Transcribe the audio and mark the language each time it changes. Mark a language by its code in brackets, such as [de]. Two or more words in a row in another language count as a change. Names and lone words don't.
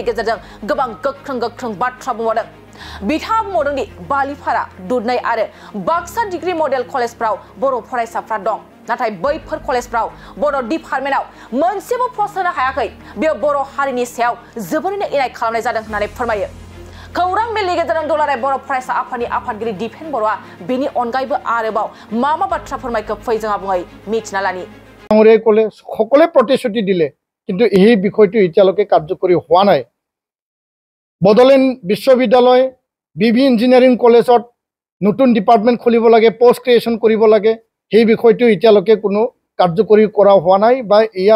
[brx] गेजेरजों गोबां गोख्रों बाथ्रा बुंबावदों बिथाङा बुंबावदों दि बालिपारा दुधनৈ आरो बाक्सा डिग्री मडेल कलेजफ्राव बर' फरायसाफ्रा दं नाथाय बैफोर कलेजफ्राव बर' डिपार्टमेन्टआव मोनसेबो पस्ट होनो हायाखै बेयो बर' हारिनि सायाव जोबोरैनो इनाय खालामनाय जादों होननानै फोरमायो खौरां मेलनि गेजेरजों दुलाराय बर' फरायसा आफादनि आफादगिरि दिपेन बर'आ बेनि अनगायैबो आरोबाव मा बाथ्रा फोरमायखो फै जों आबुङै मिथिना लानि [as] ক'লে সকলোৱে প্ৰতিশ্ৰুতি দিলে কিন্তু এই বিষয়টো এতিয়ালৈকে কাৰ্যকৰী হোৱা নাই বড়োলেণ্ড বিশ্ববিদ্যালয় বিবি ইঞ্জিনিয়াৰিং কলেজত নতুন ডিপাৰ্টমেণ্ট খুলিব লাগে [en] post creation [as] কৰিব লাগে সেই বিষয়টো এতিয়ালৈকে কোনো কাৰ্যকৰী কৰা হোৱা নাই বা ইয়াৰ